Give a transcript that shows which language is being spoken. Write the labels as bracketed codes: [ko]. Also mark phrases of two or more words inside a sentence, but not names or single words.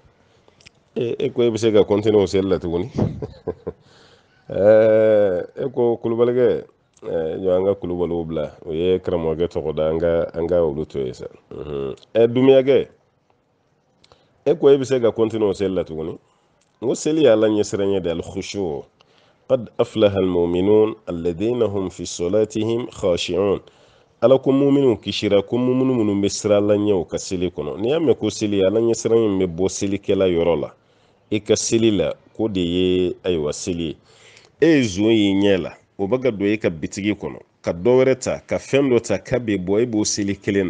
[bm] E ko e bɛ se ka kɔntiniye o seli la tuguni e ko Kulubalikɛ, jɔ an ka Kulubaliw bila, o ye karamɔgɔkɛ tɔgɔ da, an ka olu to ye sa. Dumuyakɛ, e ko e bɛ se ka kɔntiniye o seli la tuguni? N ko seli ye Ala ɲɛsiranɲɛ de, [ar] الخشوع، قد أفلح المؤمنون الذين هم في صلاتهم خاشعون. [bm] Ala ko muminu kisira, ko muminu minnu bɛ siran Ala ɲɛ u ka seli kɔnɔ. N'i y'a mɛn ko seli, Ala ɲɛsiranɲɛ min bɛ bɔ selikɛla yɔrɔ la i ka seli la, ko de ye ayiwa seli ye. E ye zon y'i ɲɛ la, o bɛ ka don e ka bitigi kɔnɔ, ka dɔ wɛrɛ ta, ka fɛn dɔ ta k'a bɛ bɔ, e b'o seli kelen na.